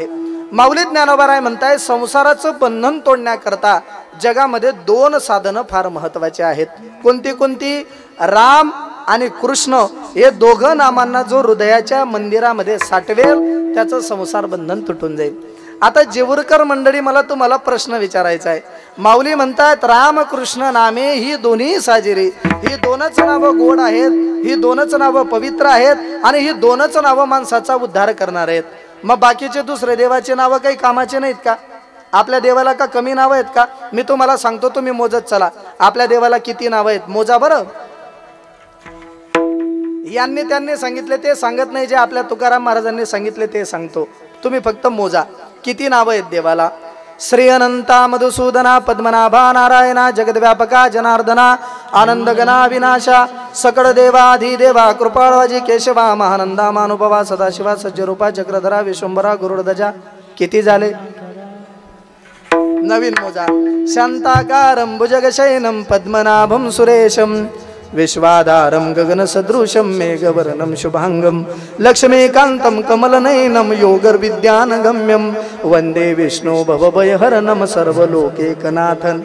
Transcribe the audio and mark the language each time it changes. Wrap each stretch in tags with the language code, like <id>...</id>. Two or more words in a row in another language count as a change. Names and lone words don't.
<mr>माऊली ज्ञानोबाराय म्हणताय, संसाराचं बंधन तोडण्याकरता जगामध्ये 2 साधनं फार महत्त्वाचे आहेत. कोणती कोणती? राम आणि कृष्ण हे दोघं नामांना जो हृदयाच्या मंदिरामध्ये साठवेल त्याचं संसार बंधन तुटून जाईल. आता जेवूरकर मंडळी, मला तुम्हाला प्रश्न विचारायचा आहे. माऊली म्हणतात राम कृष्ण नामे ही दोन्ही साजिरी, ही 2च नावं गोड आहेत, ही 2च नावं पवित्र आहेत आणि ही 2च नावं माणसाचा उद्धार करणार आहेत. मग बाकीचे दुसरे देवाचे नावं काही कामाचे नाहीत का? आपल्या देवाला का कमी नावं आहेत का? मी तुम्हाला सांगतो, तुम्ही मोजत चला. आपल्या देवाला किती नावं आहेत मोजा बरं. यांनी त्यांनी सांगितले ते सांगत नाही, जे आपल्या तुकाराम महाराजांनी सांगितले ते सांगतो. तुम्ही फक्त मोजा किती नावं आहेत देवाला. श्री अनंता मधुसूदना पद्मनाभा नारायणा जगद्व्यापका जनार्दना आनंदगना विनाशा सकळ देवाधिदेवा कृपाळवाजी केशवा महानंदा मानुभवा सदाशिवा सज्जरूपा चक्रधरा विश्वंभरा गुरुर्ध्वजा. किती झाले? नवीन मोजा.</mr> <sa>शांताकारं भुजगशयनं पद्मनाभं सुरेशं विश्वाधारं गगनसदृशं मेघवर्णं शुभांगं लक्ष्मीकान्तं कमलनयनं योगविद्यानगम्यं वंदे विष्णु भवभयहरणं सर्वलोकैकनाथं।</sa>